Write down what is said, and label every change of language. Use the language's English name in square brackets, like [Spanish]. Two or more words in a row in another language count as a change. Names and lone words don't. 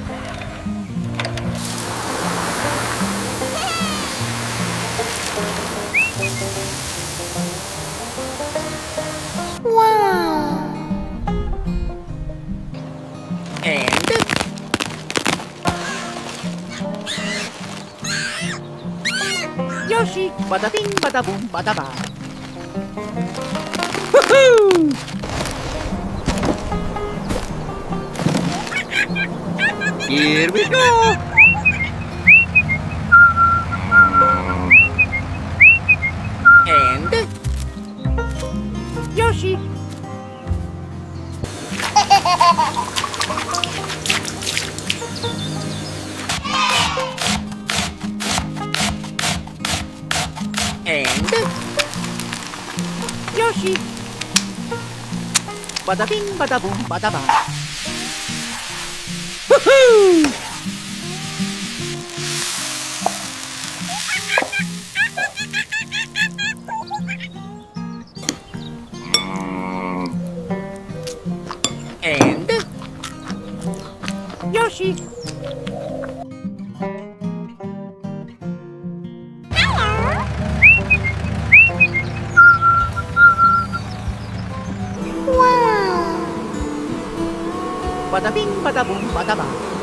[English] Wow. And Yoshi. Bada bing, bada boom, bada ba. Woohoo! Here we go. And Yoshi. And Yoshi. Bada bing, bada boom, bada ba. Woohoo! And Yoshi. Wow. Bada bing, bada boom, bada ba.